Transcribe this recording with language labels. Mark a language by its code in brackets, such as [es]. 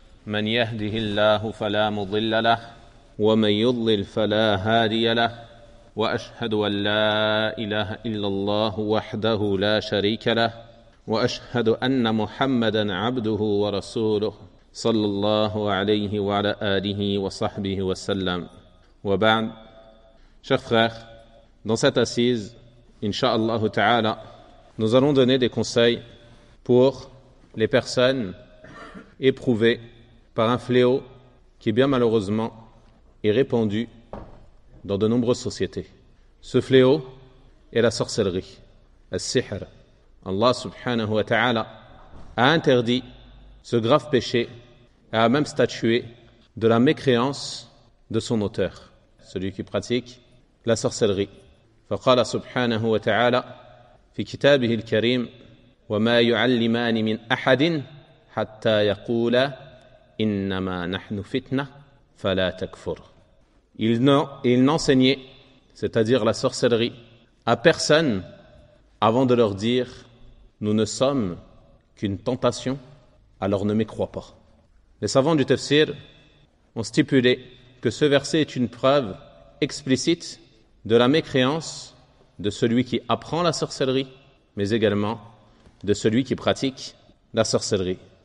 [ar] من يهده الله فلا مضل له ومن يضلل فلا هادي له وأشهد أن لا إله إلا الله وحده لا شريك له وأشهد أن محمدا عبده ورسوله صلى الله عليه وعلى آله وصحبه وسلم وبعد. [fr] Chers frères, dans cette assise, Inch'Allah Ta'ala, nous allons donner des conseils pour les personnes éprouvées par un fléau qui, bien malheureusement, est répandu dans de nombreuses sociétés. Ce fléau est la sorcellerie, al-sihr. Allah Subhanahu Wa Ta'ala a interdit ce grave péché et a même statué de la mécréance de son auteur, celui qui pratique la sorcellerie. [ar] فقال سبحانه وتعالى في كتابه الكريم وما يعلمان من احد حتى يقولا انما نحن فتنه فلا تكفر. [fr] Il n'enseignait, c'est-à-dire la sorcellerie, à personne avant de leur dire nous ne sommes qu'une tentation, alors ne m'y crois pas. Les savants du tafsir ont stipulé que ce verset est une preuve explicite de la mécréance de celui qui apprend la sorcellerie, mais également de celui qui pratique la sorcellerie.